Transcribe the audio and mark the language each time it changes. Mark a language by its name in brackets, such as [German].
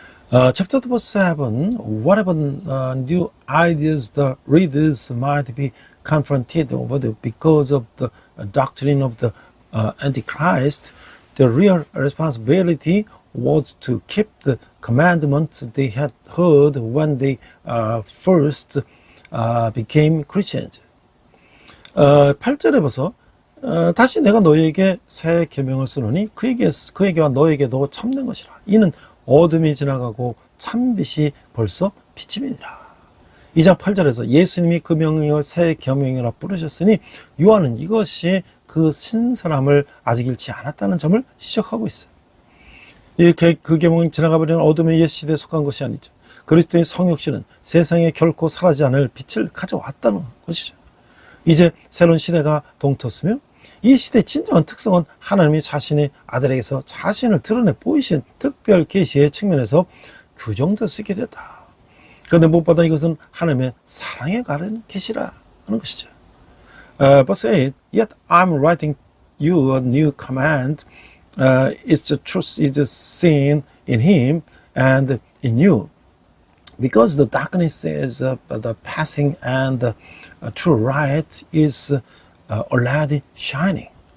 [English] Chapter 2, verse 7, whatever new ideas the readers might be confronted with because of the doctrine of the Antichrist, the real responsibility was to keep the commandments they had heard when they first became Christians. [Korean] 8절에 봐서 다시 내가 너희에게 새 계명을 쓰노니 그에게와 너에게도 참된 것이라. 이는 어둠이 지나가고 참빛이 벌써 비침이니라. 2장 8절에서 예수님이 그 명령을 새 계명이라 부르셨으니 요한은 이것이 그 신사람을 아직 잃지 않았다는 점을 지적하고 있어요. 그 계명이 지나가버리는 어둠의 옛 시대에 속한 것이 아니죠. 그리스도의 성육신은 세상에 결코 사라지지 않을 빛을 가져왔다는 것이죠. 이제 새로운 시대가 동터스며 이 시대의 진정한 특성은 하나님이 자신의 아들에게서 자신을 드러내 보이신 특별 계시의 측면에서 규정될 수 있게 되었다. 그런데 무엇보다 이것은 하나님의 사랑에 가른 계시라 하는 것이죠. [English] Verse 8, Yet I'm writing you a new command. Its truth is seen in him and in you. Because the darkness is the passing and the true light is already shining.